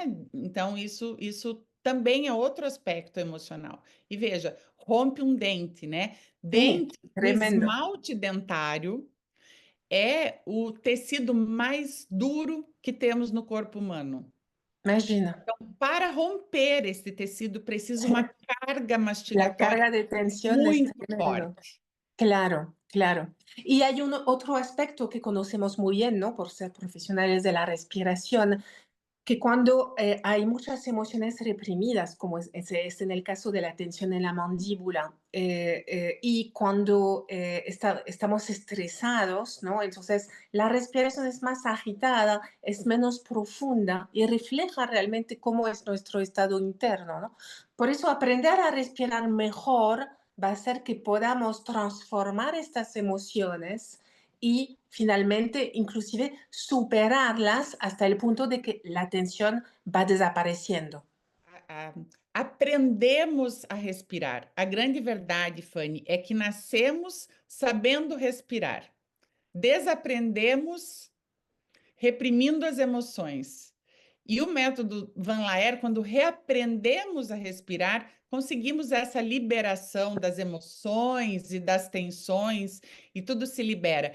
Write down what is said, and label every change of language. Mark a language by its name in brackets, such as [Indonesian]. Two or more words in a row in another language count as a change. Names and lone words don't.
[Portuguese] Então, isso também é outro aspecto emocional. E veja, rompe um dente, né? [Spanish] Sí, [Portuguese] Dente, o [Spanish] tremendo. [Portuguese] esmalte dentário é o tecido mais duro que temos no corpo humano. Imagina. Para romper esse tecido, precisa uma carga [Spanish] La [Portuguese] mastigatória [Spanish] carga de tensión es [Portuguese] muito [Spanish] tremendo. [Portuguese] forte. [Spanish] Claro, claro. Y hay otro aspecto que conocemos muy bien, ¿no? Por ser profesionales de la respiración, que cuando hay muchas emociones reprimidas, como es en el caso de la tensión en la mandíbula, y cuando estamos estresados, ¿no? Entonces la respiración es más agitada, es menos profunda y refleja realmente cómo es nuestro estado interno, ¿no? Por eso aprender a respirar mejor va a hacer que podamos transformar estas emociones y finalmente inclusive superarlas hasta el punto de que la tensión va desapareciendo. Aprendemos a respirar. [Portuguese] A grande verdade, Fanny, é que nascemos sabendo respirar. Desaprendemos reprimindo as emoções. E o método Van Laer, quando reaprendemos a respirar, conseguimos essa liberação das emoções e das tensões, e tudo se libera.